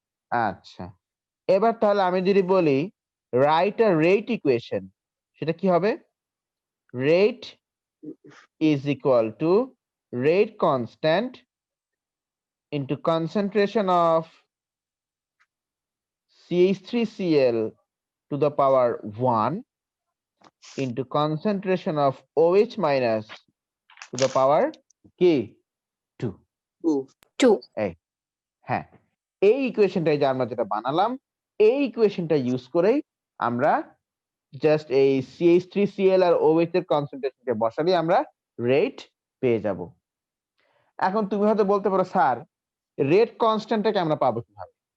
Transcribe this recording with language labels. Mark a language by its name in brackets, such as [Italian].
[Bangla] আচ্ছা, এবার তাহলে আমি যদি বলি [English] write a rate equation, [Bangla] সেটা কি হবে? [English] Rate is equal to rate constant into concentration of CH3Cl to the power 1 into concentration of OH minus to the power K 2. 2 [Bangla] হ্যাঁ, এই ইকুয়েশনটাই যে আমরা যেটা বানালাম, এই ইকুয়েশনটা ইউজ করেই আমরা জাস্ট এই CH3Cl আর OH এর কনসেন্ট্রেশনকে বসালে আমরা রেট পেয়ে যাব। এখন তুমি হয়তো বলতে পারো, স্যার রেট কনস্ট্যান্টটাকে আমরা পাবো কিভাবে?